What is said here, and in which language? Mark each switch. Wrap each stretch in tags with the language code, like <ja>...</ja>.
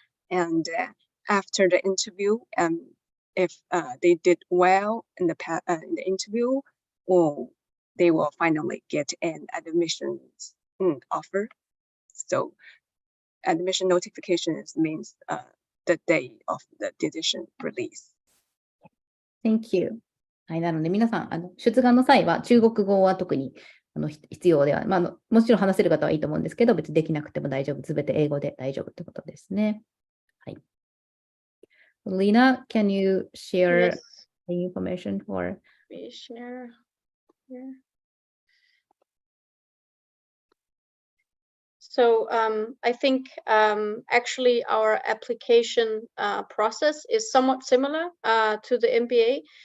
<en>And after the interview, if they did well in the interview, or they will finally get an admissions offer. So admission notifications means the day of the decision release. Thank you.</en> <ja>はい、なので皆さん、出願の際は中国語は特に必要では、もちろん話せる方はいいと思うんですけど、別にできなくても大丈夫。すべて英語で大丈夫ってことですね。はい。</ja> <en>Lena, can you share the information for? We share here. So I think actually our application process is somewhat similar to the MBA.</en>